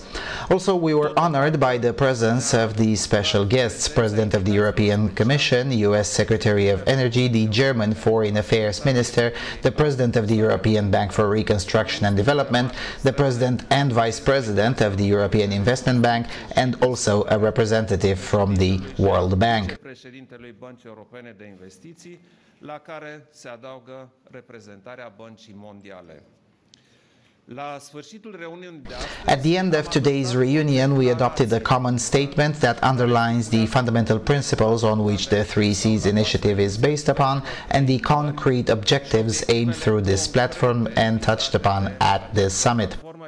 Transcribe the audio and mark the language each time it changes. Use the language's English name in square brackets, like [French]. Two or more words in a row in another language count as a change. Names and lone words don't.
[English] Also, we were honored by the presence of the special guests: President of the European Commission, US Secretary of Energy, the German Foreign Affairs Minister, the President of the European Bank for Reconstruction and Development, the President and Vice President of the European Investment Bank, and also a representative from the World Bank. [Romanian] Președintelui Băncii Europene de Investiții, la care se adaugă reprezentarea Băncii Mondiale. [English] At the end of today's reunion, we adopted a common statement that underlines the fundamental principles on which the 3Cs initiative is based upon and the concrete objectives aimed through this platform and touched upon at this summit.